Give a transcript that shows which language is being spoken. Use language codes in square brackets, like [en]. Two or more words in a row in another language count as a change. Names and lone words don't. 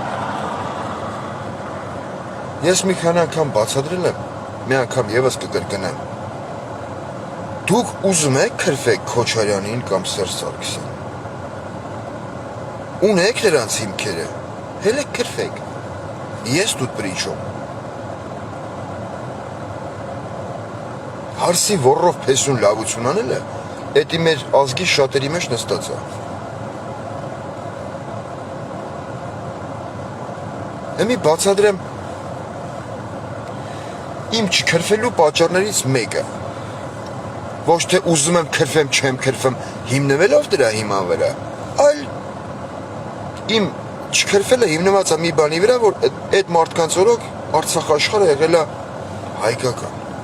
[hy] Ես մի քանի անգամ բացադրել եմ, մի անգամ ևս կկրկնեմ։ Դուք ուզում եք քրվեք Քոչարյանին կամ Սերժ Սարգսյանին։ Ունեք նրանց հիմքերը, հելեք քրվեք։ Ես [ru] тут при чем։ [hy] Հարսի ոռով փեսուն լավություն անելը, էդի մեր ազգի շատերի մեջ նստած է։ Εμի բացադրեմ իմ չքրվելու պատճառներից մեկը։ Ոչ թե ուզում եմ քրվեմ, չեմ քրվում, հիմնվելով դրա հիման վրա, այլ իմ չքրվելը հիմնված է մի բանի վրա, որ այդ մարդկանց օրոք Արցախ աշխարհը եղել է հայկական։